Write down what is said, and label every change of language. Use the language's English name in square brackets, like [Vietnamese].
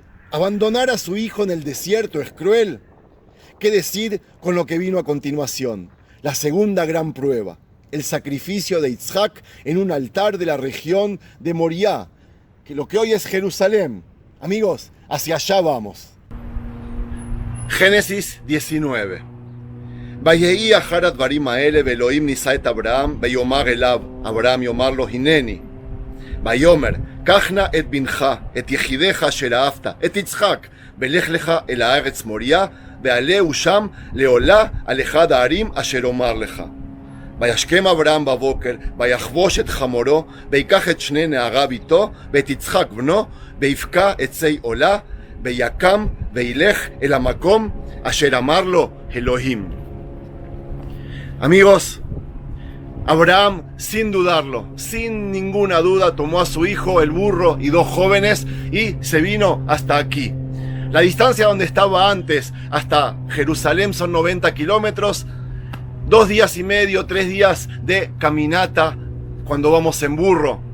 [Spanish] Abandonar a su hijo en el desierto es cruel. ¿Qué decir con lo que vino a continuación? La segunda gran prueba. el sacrificio de Yitzhak en un altar de la región de Moriah, que lo que hoy es Jerusalén. Amigos, hacia allá vamos. Génesis 19. [Hebrew] ויהי אחר הדברים האלה, ואלוהים נישא את אברהם, ויאמר אליו, אברהם יאמר לו, הנני. ויאמר, קח נא את בנך, את יחידך אשר אהבת, את יצחק, ולך לך אל הארץ מוריה, ועלהו שם לעולה על אחד הערים אשר אומר לך. וישכם אברהם בבוקר, ויחבוש את חמורו, ויקח את שני נעריו איתו, ואת יצחק בנו, ויבקע עצי עולה, ויקם, וילך אל המקום אשר אמר לו אלוהים. [Spanish] Amigos, Abraham, sin dudarlo, sin ninguna duda, tomó a su hijo, el burro y dos jóvenes y se vino hasta aquí. La distancia donde estaba antes hasta Jerusalén son 90 kilómetros, 2 días y medio, 3 días de caminata cuando vamos en burro.